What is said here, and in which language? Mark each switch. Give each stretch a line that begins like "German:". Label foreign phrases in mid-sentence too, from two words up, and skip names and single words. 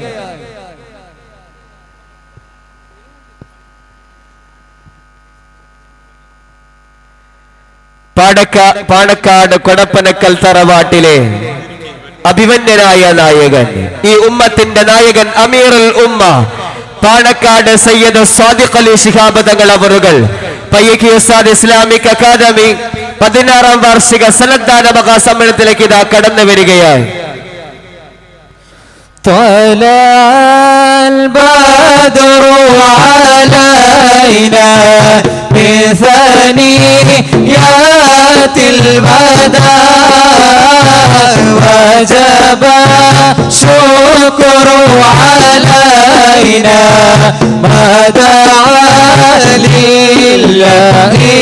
Malayalam: പാണക്കാട് കൊടപ്പനക്കൽ തറവാട്ടിലെ അഭിമന്യനായ നായകൻ, ഈ ഉമ്മത്തിന്റെ നായകൻ,
Arabic: أمير الأمة,
Malayalam: പാണക്കാട് സയ്യിദ് സാദിഖ് അലി ശിഹാബ് തങ്ങൾ അവറുകൾ പയ്യക്കി ഉസ്താദ് ഇസ്ലാമിക് അക്കാദമി 16ാം വാർഷിക സന്നദ്ധാന മഹാസമ്മേളനത്തിലേക്ക് ഇതാ കടന്നു വരികയായി.
Arabic: البدر علينا بثنيات الوداع وجب شكر علينا ما دعا لله